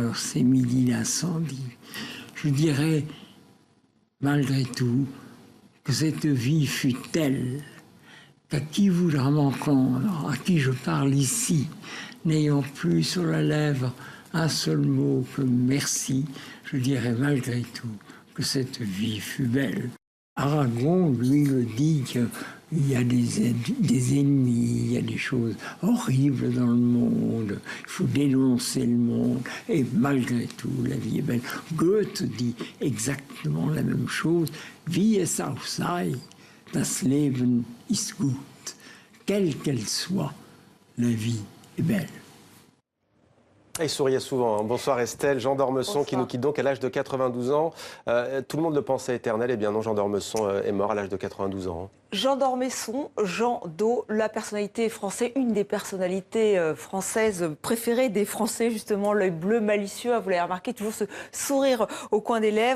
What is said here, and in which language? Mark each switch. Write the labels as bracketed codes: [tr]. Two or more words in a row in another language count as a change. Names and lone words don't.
[fr] pour ces midis d'incendie. Je dirais, malgré tout, que cette vie fut telle qu'à qui voudra m'entendre, à qui je parle ici, n'ayant plus sur la lèvre un seul mot que merci, je dirais malgré tout que cette vie fut belle. Aragon, lui, me dit qu'il y a des ennemis, il y a des choses horribles dans le monde, il faut dénoncer le monde, et malgré tout, la vie est belle. Goethe dit exactement la même chose. [de] Wie es auch sei, das Leben ist gut. [fr] Quelle qu'elle soit, la vie est belle. Il souriait souvent. Bonsoir Estelle. Jean d'Ormesson qui nous quitte donc à l'âge de 92 ans. Tout le monde le pensait éternel. Eh bien non, Jean d'Ormesson est mort à l'âge de 92 ans. Jean d'Ormesson, Jean d'O, la personnalité française, une des personnalités françaises préférées des Français, justement, l'œil bleu malicieux, vous l'avez remarqué, toujours ce sourire au coin des lèvres.